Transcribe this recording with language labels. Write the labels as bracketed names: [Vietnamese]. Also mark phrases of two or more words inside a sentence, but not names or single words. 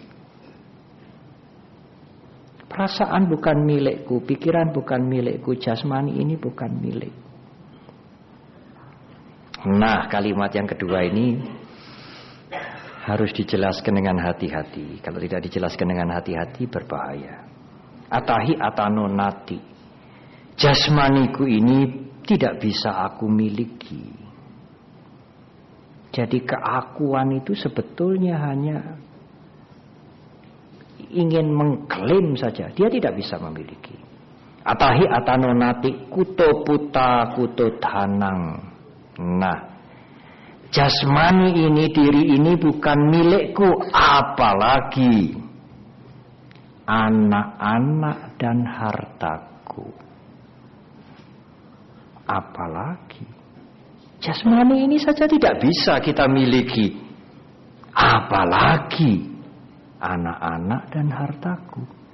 [Indonesian] Perasaan bukan milikku, pikiran bukan milikku, jasmani ini bukan milik. Nah, kalimat yang kedua ini harus dijelaskan dengan hati-hati. Kalau tidak dijelaskan dengan hati-hati berbahaya. [Pali] Atahi atano nati. [Indonesian] Jasmaniku ini tidak bisa aku miliki. Jadi keakuan itu sebetulnya hanya ingin mengklaim saja, dia tidak bisa memiliki. [Pali] Atahi atano nati kuto puta kuto dhanang. [Indonesian] Nah, jasmani ini, diri ini bukan milikku, apalagi anak-anak dan hartaku. Apalagi jasmani ini saja tidak bisa kita miliki, apalagi anak-anak dan hartaku.